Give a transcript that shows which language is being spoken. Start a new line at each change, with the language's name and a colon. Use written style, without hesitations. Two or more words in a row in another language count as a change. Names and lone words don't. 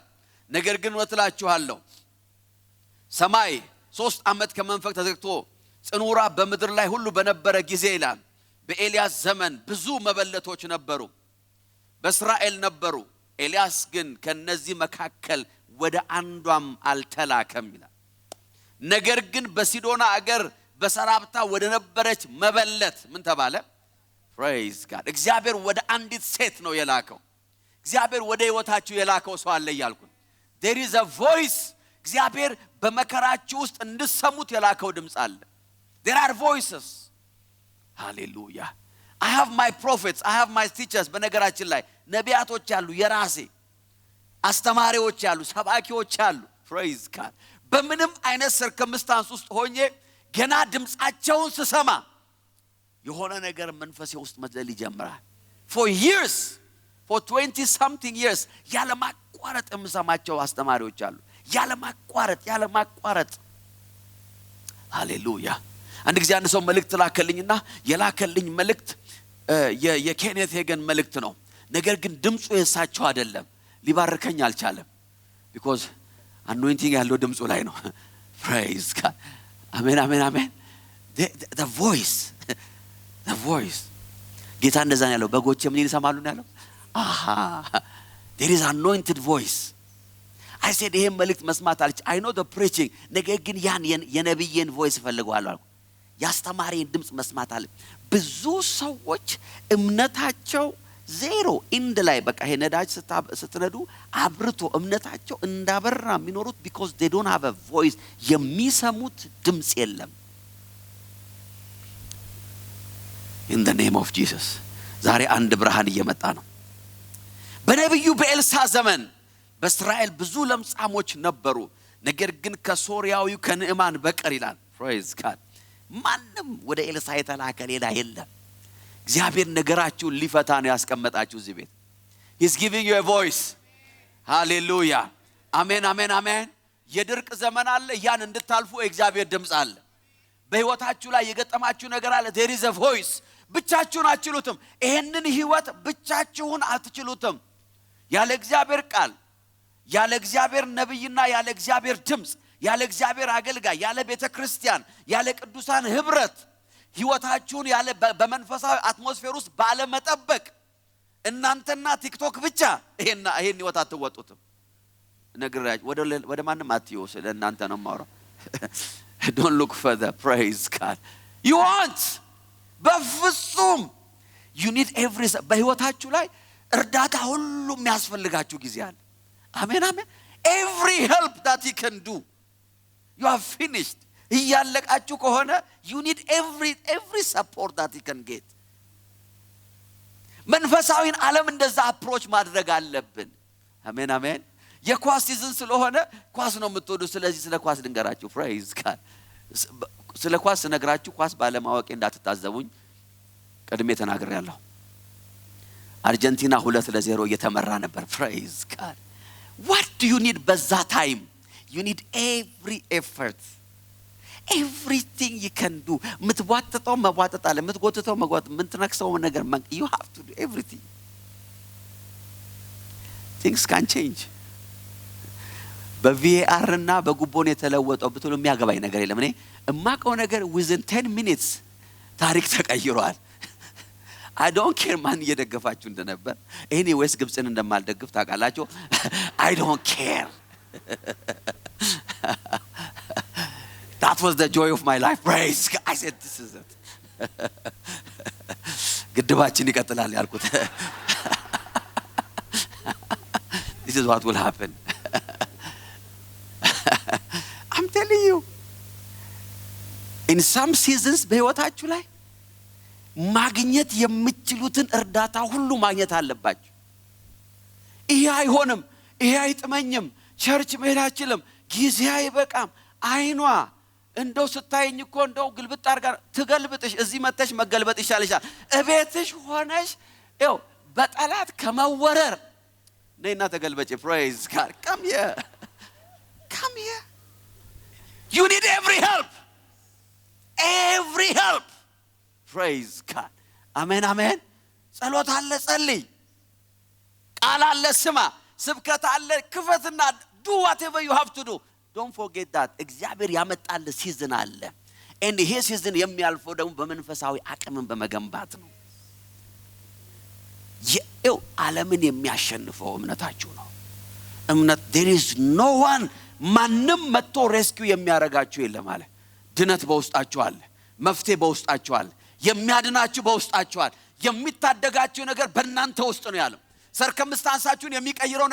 Amharic: ነገር ግን እላችኋለሁ ሰማይ 3 ዓመት ከመንፈቅ ተዘግቶ ጽኑራ በምድር ላይ ሁሉ በነበረ ጊዜ ይላል በኤልያስ ዘመን ብዙ መበለቶች ነበሩ፣ በእስራኤል ነበሩ። ኤልያስ ግን ከነዚህ መካከል ወደ አንዷም አልተላከም ይላል። ነገር ግን በሲዶና አገር በሰራብታ ወደ ነበረች መበለት ምን ተባለ? ፕሬዝ ጋድ። እግዚአብሔር ወደ አንዲት ሴት ነው የላከው። እግዚአብሔር ወደ ህይወታችሁ የላከው ሰው አለ እያልኩ
English: there is a
Amharic: voice። እግዚአብሔር በመከራችሁ ውስጥ እንድሰሙት የላከው ድምጽ አለ።
English: there are voices።
Amharic: hallelujah።
English: I have my prophets, I have my teachers።
Amharic: በነገራችን ላይ ነቢያቶች አሉ፣ የራሴ አስተማሪዎች አሉ፣ ሰባኪዎች አሉ።
English: praise God።
Amharic: በምንም አይነት circumstance ውስጥ ሆኜ ገና ድምጻቸውን ስሰማ የሆነ ነገር መንፈሴ ውስጥ መዝለል ይጀምራል።
English: for years, for 20 something years
Amharic: ያለማቋረጥ የምሰማቸው አስተማሪዎች አሉ። ያለማቋረጥ ሃሌሉያ። አንድ ጊዜ አንድ ሰው መልእክት ላከልኝና የላከልኝ መልእክት የኬኔት ሄገን መልእክት ነው። ነገር ግን ድምጹ የሳቸው አይደለም፣ ሊባርከኝ አልቻለም።
English: because anointing
Amharic: ያለው ድምጹ ላይ ነው።
English: praise God።
Amharic: አሜን አሜን አሜን።
English: the voice
Amharic: ጌታ እንደዛ ነው ያለው። በጎቼ ምን ይሰማሉ ነው ያለው።
English: there is anointed voice። I said
Amharic: ይሄን መልእክት መስማት አልች
English: I know the preaching።
Amharic: ነገር ግን ያን የነብይን voice ፈልገዋለሁ አልኩ። ያስተማሪን ድምጽ መስማት አለ። ብዙ ሰዎች እምነታቸው ዜሮ ኢንድ ላይ በቃ ይሄ ነዳጅ ስትነዱ አብርቶ እምነታቸው እንዳበራ የሚኖሩት
English: because they don't have a voice።
Amharic: የሚሰሙት ድምጽ የለም።
English: in the name of Jesus
Amharic: ዛሬ አንድ ብርሃን እየመጣ ነው። በነብዩ በኤልሳ ዘመን በእስራኤል ብዙ ለምጻሞች ነበሩ፣ ነገር ግን ከሶሪያዊው ከንዕማን በቀር ይላል።
English: praise God።
Amharic: ማንም ወደ ኤልሳ የተላከ ሌላ የለም። እግዚአብሔር ነገራችሁን ሊፈታ ነው ያስቀመጣችሁ እዚህ ቤት።
English: he's giving you a voice።
Amharic: hallelujah። አሜን አሜን አሜን። የድርቅ ዘመን አለ፣ ያን እንድታልፉ እግዚአብሔር ድምጽ አለ። በህይወታችሁ ላይ የገጠማችሁ ነገር አለ።
English: there is a voice።
Amharic: ብቻችሁን አትችሉትም። ይሄንን ህይወት ብቻችሁን አትችሉትም። ያለ እግዚአብሔር ቃል፣ ያለ እግዚአብሔር ነብይና ያለ እግዚአብሔር ድምጽ፣ ያለ እግዚአብሔር አገልጋይ፣ ያለ ቤተክርስቲያን፣ ያለ ቅዱሳን ህብረት ህይወታችሁን ያለ በመንፈሳዊ አትሞስፌር ውስጥ ባለ መጠበቅ እናንተና ቲክቶክ ብቻ ይሄን ህይወት አትወጡትም። ነግራጅ ወደ ማንም አትዩ፣ ስለናንተ ነው ማውራው።
English: don't look further። praise God። you want በፍጹም you need every
Amharic: በህይወታችሁ ላይ እርዳታ ሁሉ የሚያስፈልጋችሁ ጊዜ አለ። አሜን አሜን።
English: every help that you can do you have finished።
Amharic: እያለቃችሁ ከሆነ
English: you need every support that you can get።
Amharic: መንፈሳዊን ዓለም እንደዛ አፕሮች ማድረግ አለብን። አሜን አሜን። የኳስ ሲዝን ስለሆነ ኳስ ነው የምትወዱ። ስለዚህ ስለ ኳስ ልንገራችሁ።
English: praise God።
Amharic: ስለ ኳስ ነግራችሁ ኳስ ባለማወቅ እንዳትታዘቡኝ ቀድሜ ተናግሬያለሁ። አርጀንቲና 2-0 እየተመራ ነበር።
English: praise God። what do you need
Amharic: በዛ ታይም?
English: you need every effort, everything you can do።
Amharic: ምትዋጥተው መዋጥጥ አለ፣ ምትጎትተው መጓጥ፣ ምትነክሰው ነገር
English: you have to do everything። things can change።
Amharic: በቪአር እና በጉቦን የተለወጠው ብትሉ የሚያገባኝ ነገር የለም። እኔ እማቀው ነገር
English: within 10 minutes
Amharic: ታሪክ ተቀይሯል።
English: I don't care
Amharic: ማን እየደገፋችሁ እንደነበር። anyways ግብጽን እንደማልደግፍ ታውቃላችሁ።
English: I don't care። that was the joy of my life። praise God። I said this is it።
Amharic: ግድባችን ይቀጥላል ያልኩት።
English: this is what will happen. I'm telling you, in some seasons
Amharic: በህይወታችሁ ላይ ማግኘት የምትችሉትን እርዳታ ሁሉ ማግኘት አለባችሁ። ይሄ አይሆንም፣ ይሄ አይጥመኝም፣ ቸርች መሄድ አልችልም፣ ጊዜ አይበቃም፣ አይኗ እንደው ስታይኝ እኮ እንደው ግልብጥ አርጋ ትገልብጥሽ፣ እዚህ መተሽ መገልበጥ ይሻልሻል። እቤትሽ ሆነሽ ይው በጠላት ከመወረር ነይና ተገልበጪ።
English: praise God. Come here. Come here. You need every help. Every help. Praise God.
Amharic: Amen, amen. ጸሎት አለ ጸልይ፣ ቃል አለ ስማ፣ ስብከት አለ ክፈትና
English: do whatever you have to do. Don't forget that
Amharic: እግዚአብሔር ያመጣል ሲዝን አለ። and ይሄ ሲዝን የሚያልፈው ደግሞ በመንፈሳዊ አቅምን በመገንባት ነው። የው ዓለምን የሚያሸንፈው እምነታችሁ ነው። እምነት
English: there is no one
Amharic: ማንም መጥቶ ሬስኪው የሚያረጋችሁ የለም አለ። ድነት በውስጣችሁ አለ፣ መፍትሄ በውስጣችሁ አለ፣ የሚያድናችሁ በውስጣችሁ አለ። የሚታደጋችሁ ነገር በእናንተ ውስጥ ነው ያለው። ሰርከምስታንሳችሁን የሚቀይረው